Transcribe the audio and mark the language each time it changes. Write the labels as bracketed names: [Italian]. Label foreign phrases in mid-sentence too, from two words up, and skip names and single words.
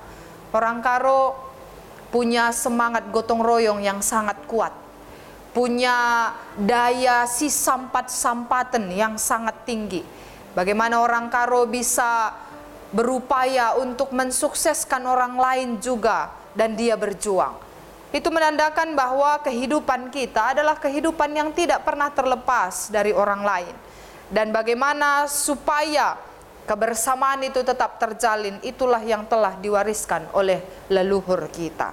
[Indonesian] Orang Karo punya semangat gotong royong yang sangat kuat, punya daya [Batak Karo] si sampat-sampaten [Indonesian] yang sangat tinggi. Bagaimana orang Karo bisa berupaya untuk mensukseskan orang lain juga, dan dia berjuang. Itu menandakan bahwa kehidupan kita adalah kehidupan yang tidak pernah terlepas dari orang lain. Dan bagaimana supaya kebersamaan itu tetap terjalin, itulah yang telah diwariskan oleh leluhur kita.